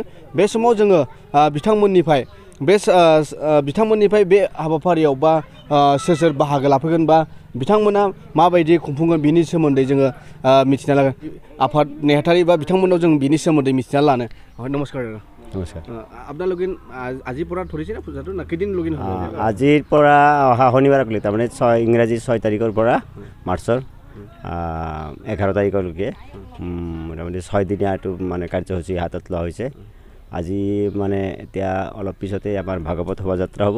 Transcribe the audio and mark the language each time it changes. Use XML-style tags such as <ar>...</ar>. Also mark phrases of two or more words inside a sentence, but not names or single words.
<brx>बे समाव जोङो बिथांमोननिफ्राय बे हाबाफारियाव बा सोर बाहागो लाफैगोन बा बिथांमोना माबायदि खुंफुंगोन बिनि सोमोन्दै जोङो मिथिना लागोन। आफाद नेहाथारि बा बिथांमोनाव जों बिनि सोमोन्दै मिथिना लानो। नमस्कार। नमस्कार।</brx> <as>আপোনালোকে আজিৰ পৰা ধৰিছে না পূজাটো না কেইদিন লগিন হ'ব? আজিৰ পৰা অহা শনিবাৰলৈকে তাৰমানে ইংৰাজী 6 তাৰিখৰ পৰা মাৰ্চৰ 11 তাৰিখলৈকে মোটামুটি 6 দিনীয়াটো মানে কাৰ্যসূচী হাতত লোৱা হৈছে। আজি মানে এতিয়া অলপ পিছতে আমাৰ ভাগৱত শোভাযাত্ৰা হ'ব।</as>